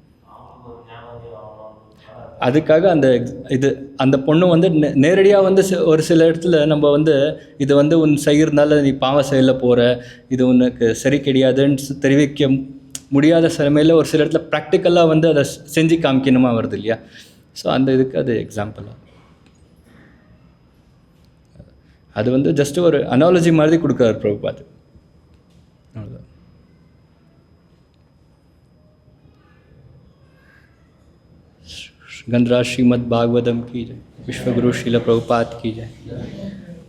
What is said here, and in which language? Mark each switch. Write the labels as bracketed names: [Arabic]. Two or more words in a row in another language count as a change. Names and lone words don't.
[Tamil] அதுக்காக அந்த பொண்ணு வந்து நேரடியாக வந்து ஒரு சில இடத்துல நம்ம வந்து இது வந்து உன் செய்கிறதுனால நீ பாவ செயலில் போகிற, இது உனக்கு சரி கிடையாதுன்னு தெரிவிக்க முடியாத சிலமையில் ஒரு சில இடத்துல ப்ராக்டிக்கலாக வந்து அதை செஞ்சு காமிக்கணுமா வருது இல்லையா? ஸோ அந்த இதுக்கு அது எக்ஸாம்பிளாக அது வந்து ஜஸ்ட் ஒரு அனாலஜி மாதிரி கொடுக்குறாரு பிரபுபாத். அவ்வளோதான். [Hindi] गंधराज श्रीमद् भागवतम की जय. विश्वगुरु श्रील प्रभुपाद की जय.